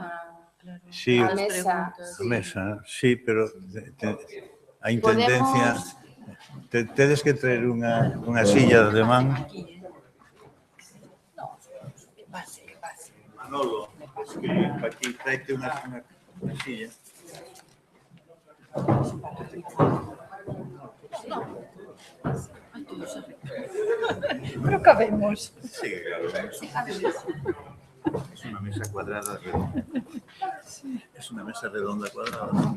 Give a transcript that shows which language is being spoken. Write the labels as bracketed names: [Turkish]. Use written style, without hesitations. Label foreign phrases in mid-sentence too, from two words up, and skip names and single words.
[Galician] A mesa. A mesa, sí, pero a intendencia... Tedes que traer unha silla de man. Que pase. Manolo, que aquí traite unha silla. Pero cabemos. [Spanish] Sí, claro. Es una mesa cuadrada redonda. Es una mesa redonda cuadrada.